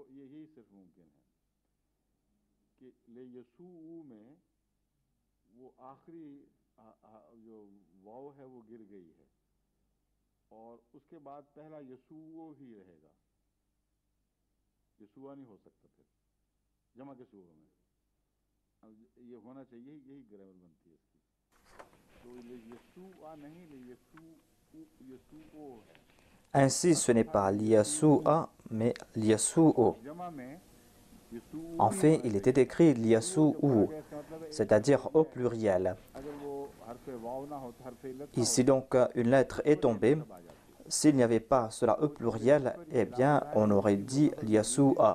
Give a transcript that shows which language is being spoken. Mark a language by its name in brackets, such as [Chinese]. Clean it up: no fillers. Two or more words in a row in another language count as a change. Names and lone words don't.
[Urdu] یہی صرف ممکن ہے کہ لے یسوؤ میں وہ آخری جو واؤ ہے وہ گر گئی ہے اور اس کے بعد پہلا یسوؤ ہی رہے گا, یسوءا نہیں ہو سکتا پھر جمع کے صور میں یہ ہونا چاہیے، یہی گرامر بنتی ہے اس کی. تو لے یسوءا نہیں، لے یسوؤ ہے. [French] Ainsi, ce n'est pas l'Yasua, mais l'Yasu'o. En fait, il était écrit l'Yasu'u, c'est-à-dire au pluriel. Ici donc, une lettre est tombée. S'il n'y avait pas cela au pluriel, eh bien, on aurait dit l'Yasu'a.